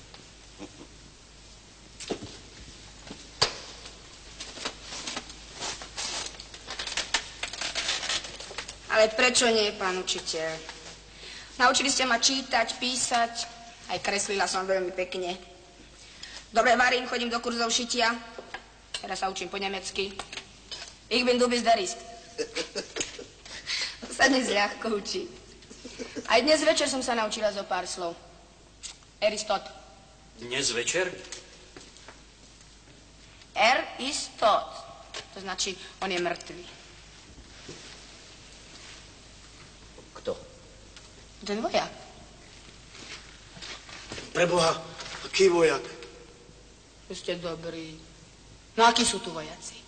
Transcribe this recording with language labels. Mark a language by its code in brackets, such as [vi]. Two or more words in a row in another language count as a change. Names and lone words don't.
[sk] Ale prečo nie, pán učiteľ? Naučili ste ma čítať, písať, aj kreslila som veľmi pekne. Dobre varím, chodím do kurzov šitia. Teraz sa učím po nemecky. [de] Ich bin du bist der ist. [sk] To sa dnes ľahko učí. Aj dnes večer som sa naučila zo pár slov. [de] Eristot. [sk] Dnes večer? [de] Ist tot. [sk] To značí, on je mŕtvý. Kto? Ten vojak. Preboha, aký vojak? Vy ste dobrí. No akí sú tu vojaci?